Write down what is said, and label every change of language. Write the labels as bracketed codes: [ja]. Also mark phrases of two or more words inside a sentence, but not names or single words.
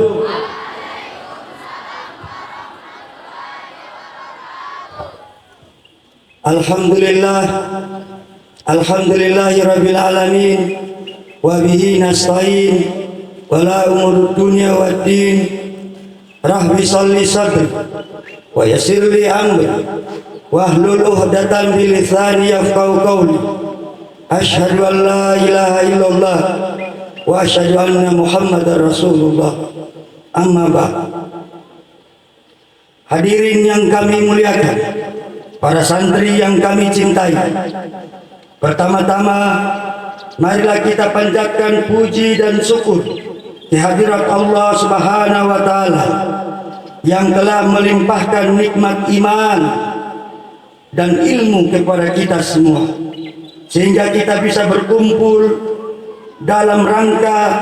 [ar] الحمد لله الحمد لله رب العالمين وبه نستعين, ولا أمور الدنيا والدين. رب اشرح صدري ويسر لي أمري واحلل عقدة من لساني يفقهوا قولي. أشهد أن لا إله إلا الله وأشهد أن محمدا رسول الله. أما بعد. [id] Hadirin yang kami muliakan, para santri yang kami cintai, pertama-tama marilah kita panjatkan puji dan syukur kehadirat Allah [ar] سبحانه وتعالى [id] yang telah melimpahkan nikmat iman dan ilmu kepada kita semua, sehingga kita bisa berkumpul dalam rangka,